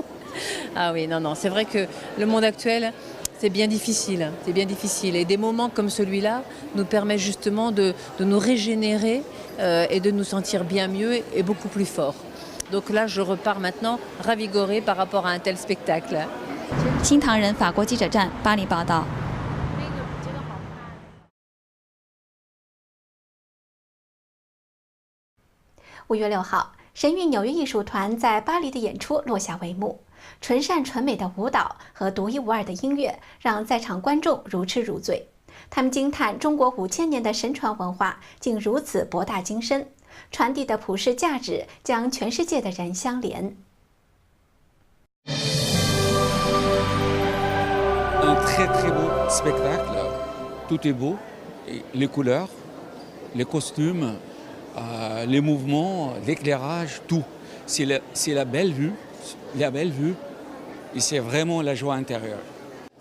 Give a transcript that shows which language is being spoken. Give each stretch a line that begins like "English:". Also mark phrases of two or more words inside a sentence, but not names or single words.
French: Ah oui, non, c'est vrai que le monde actuel, c'est bien difficile. Et des moments comme celui-là nous permettent justement de nous régénérer et de nous sentir bien mieux et beaucoup plus forts. Donc là, je repars maintenant ravigorée par rapport à un tel spectacle.
Chinese: 新唐人法国记者站巴黎报道。 5月6号，神韵纽约艺术团在巴黎的演出落下帷幕。纯善纯美的舞蹈和独一无二的音乐，让在场观众如痴如醉。他们惊叹中国5000年的神传文化竟如此博大精深，传递的普世价值将全世界的人相连。
French: Un très très beau spectacle, tout est beau, les couleurs, les costumes, les mouvements, l'éclairage, tout. C'est la belle vue, et c'est vraiment la joie intérieure.